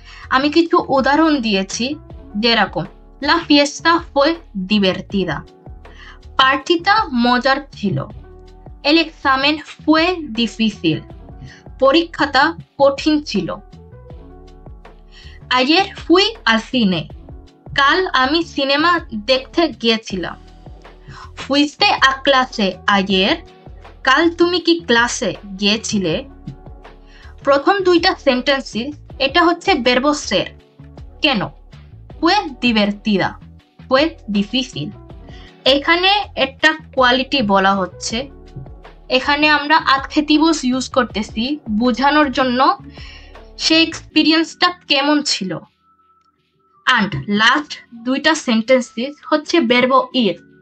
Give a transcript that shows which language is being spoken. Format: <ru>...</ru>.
<bn>আমি কিছু উদাহরণ দিয়েছি, যেরকম</bn> <es>La fiesta fue divertida,</es> <bn>পার্টিটা মজার ছিল,</bn> <es>El examen fue difícil,</es> <bn>পরীক্ষাটা কঠিন ছিল,</bn> <es>Ayer fui al cine,</es> <bn>কাল আমি সিনেমা দেখতে গিয়েছিলাম,</bn> <es>Fuiste a clase ayer,</es> <bn>কাল তুমি কি ক্লাসে গিয়েছিলে? প্রথম দুইটা সেন্টেন্সেস এটা হচ্ছে verbo ser. কেন?</bn> <es>Fue divertida, fue difícil.</es> <bn>এখানে একটা কোয়ালিটি বলা হচ্ছে, এখানে আমরা adjectives ইউজ করতেছি বোঝানোর জন্য সেই এক্সপিরিয়েন্সটা কেমন ছিল। And লাস্ট দুইটা সেন্টেন্সেস হচ্ছে verbo ir.</bn>